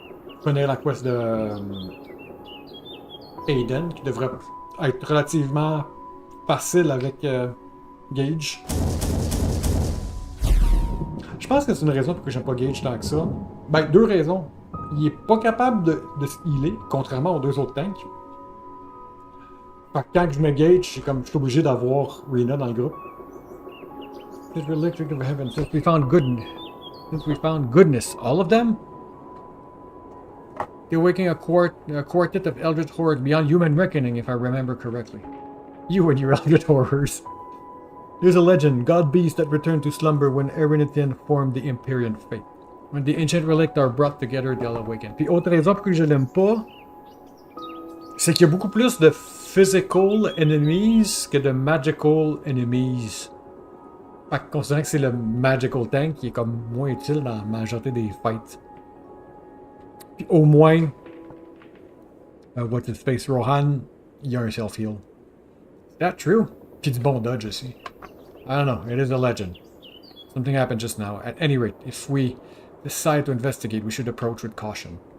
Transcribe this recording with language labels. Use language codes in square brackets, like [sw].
[fr] Je connais la quest de Aiden, qui devrait être relativement facile avec Gage. Je pense que c'est une raison pour que j'aime pas Gage tant que ça. Ben, deux raisons. Il est pas capable de se healer, contrairement aux deux autres tanks. Fait que quand je me Gage, je suis obligé d'avoir Rena dans le groupe. [en] Since electric of heaven, since we found goodness, all of them? They're waking a quartet of eldritch horrors beyond human reckoning, if I remember correctly. You and your eldritch horrors. There's a legend, god beasts that returned to slumber when Erinithian formed the Empyrean faith. When the ancient relics are brought together, they'll awaken. [fr] Puis autre raison pour que je l'aime pas, c'est qu'il y a beaucoup plus de physical enemies que de magical enemies. Fait que considérant que c'est le magical tank qui est comme moins utile dans la majorité des fights. Puis au moins, [en] what's his face, [fr] Rohan, il y a un self-heal. [en] Is that true? [fr] Puis du bon dodge aussi. [en] I don't know, it is a legend. Something happened just now. At any rate, if we decide to investigate, we should approach with caution.